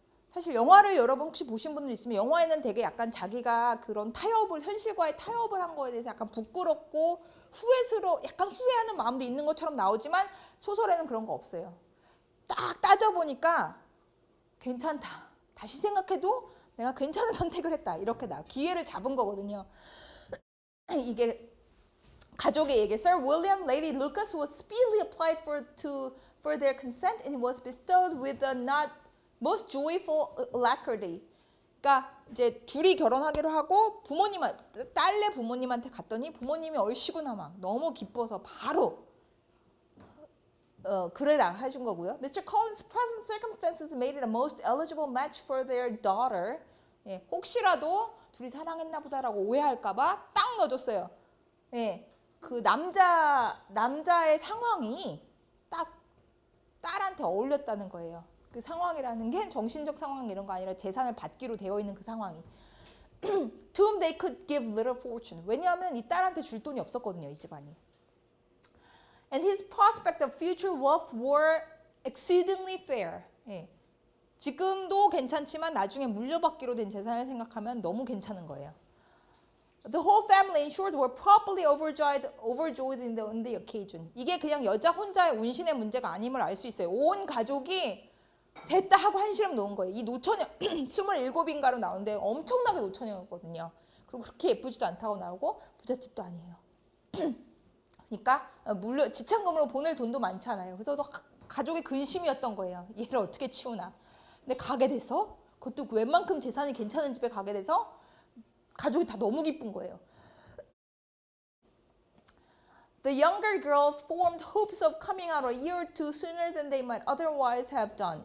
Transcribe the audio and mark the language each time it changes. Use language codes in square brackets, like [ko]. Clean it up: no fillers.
[ko] 사실 영화를 여러분 혹시 보신 분들 있으면 영화에는 되게 약간 자기가 그런 현실과의 타협을 한 거에 대해서 약간 부끄럽고 약간 후회하는 마음도 있는 것처럼 나오지만 소설에는 그런 거 없어요. 딱 따져보니까 괜찮다. 다시 생각해도 내가 괜찮은 선택을 했다. 이렇게 기회를 잡은 거거든요. 이게 가족의 얘기. [en] Sir William, Lady Lucas was speedily applied for their consent and was bestowed with the not most joyful alacrity. [ko] 그러니까 이제 둘이 결혼하기로 하고 딸네 부모님한테 갔더니 부모님이 얼씨구나 막 너무 기뻐서 바로 그래라 해준 거고요. [en] Mr. Collins' present circumstances made it a most eligible match for their daughter. [ko] 혹시라도 둘이 사랑했나 보다라고 오해할까봐 딱 넣어줬어요. 그 남자의 상황이 딱 딸한테 어울렸다는 거예요. 그 상황이라는 게 정신적 상황 이런 거 아니라 재산을 받기로 되어 있는 그 상황이. [en] To whom they could give little fortune. [ko] 왜냐하면 이 딸한테 줄 돈이 없었거든요, 이 집안이. [en] And his prospect of future wealth were exceedingly fair. [ko] 지금도 괜찮지만 나중에 물려받기로 된 재산을 생각하면 너무 괜찮은 거예요. [en] The whole family, in short, were properly overjoyed in the occasion. [ko] 이게 그냥 여자 혼자의 운신의 문제가 아님을 알 수 있어요. 온 가족이 됐다 하고 한시름 놓은 거예요. 이 노처녀 27인가로 나오는데 엄청나게 노처녀였거든요. 그리고 그렇게 예쁘지도 않다고 나오고 부잣집도 아니에요. 그러니까 물론 지참금으로 보낼 돈도 많잖아요. 그래서 가족의 근심이었던 거예요. 얘를 어떻게 치우나. 근데 가게 돼서 그것도 웬만큼 재산이 괜찮은 집에 가게 돼서 가족이 다 너무 기쁜 거예요. [en] The younger girls formed hopes of coming out a year or two sooner than they might otherwise have done.